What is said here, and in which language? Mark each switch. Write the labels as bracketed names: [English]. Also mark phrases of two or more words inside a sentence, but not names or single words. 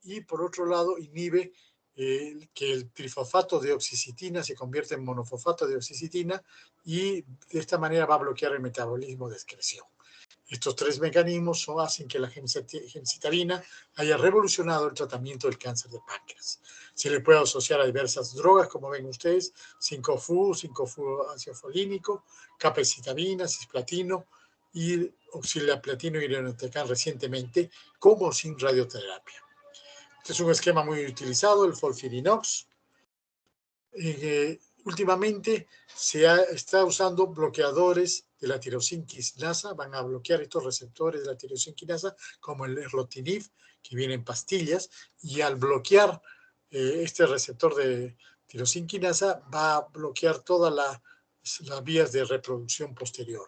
[Spanish] Y por otro lado inhibe que el trifosfato de oxicitina se convierta en monofosfato de oxicitina y de esta manera va a bloquear el metabolismo de excreción. Estos 3 mecanismos hacen que la gemcitabina haya revolucionado el tratamiento del cáncer de páncreas. Se le puede asociar a diversas drogas, como ven ustedes, 5-FU, 5-FU ácido folínico, capecitabina, cisplatino y oxaliplatino y irinotecan recientemente, como sin radioterapia. Este es un esquema muy utilizado, el FOLFIRINOX. Últimamente está usando bloqueadores de la tirosina quinasa, van a bloquear estos receptores de la tirosina quinasa, como el erlotinib, que viene en pastillas, y al bloquear este receptor de tirosina quinasa, va a bloquear todas las vías de reproducción posterior.